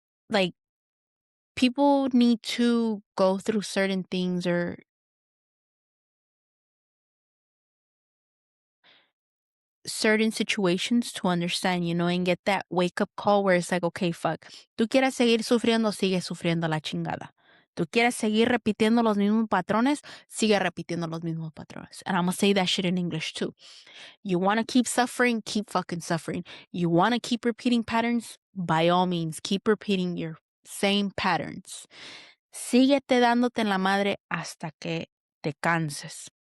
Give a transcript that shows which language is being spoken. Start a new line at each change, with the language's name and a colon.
English: Like, people need to go through certain things or certain situations to understand, and get that wake up call where it's like, okay, fuck.
Spanish: Tú quieres seguir sufriendo, sigue sufriendo la chingada. Tú quieres seguir repitiendo los mismos patrones, sigue repitiendo los mismos patrones.
English: And I'm gonna say that shit in English too. You wanna keep suffering, keep fucking suffering. You wanna keep repeating patterns, by all means, keep repeating your same patterns.
Spanish: Síguete dándote en la madre hasta que te canses.